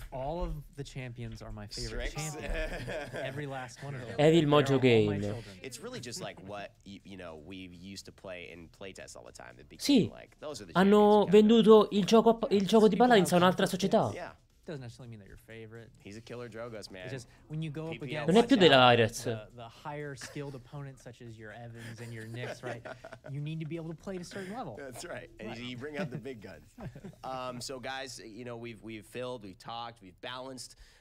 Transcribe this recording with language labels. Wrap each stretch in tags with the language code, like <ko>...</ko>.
<en>All of the champions are my favorite champion. Every last one of them. Evil Mojo Game. It's really just like what you know we used to play in playtest all the time.</en> <it>Sì, hanno venduto il gioco di Paladins a un'altra società.</it> <en>Yeah. Doesn't necessarily mean that you're favorite. He's a killer Drogos, man. It's just when you go up against</en> <it>non è più della Irets.</it> <en>The higher skilled opponents such as your Evans and your Nicks, right? You need to be able to play at a certain level. That's right. And you bring out the big guns. So guys, you know, we've filled, we've talked, we've balanced.</en>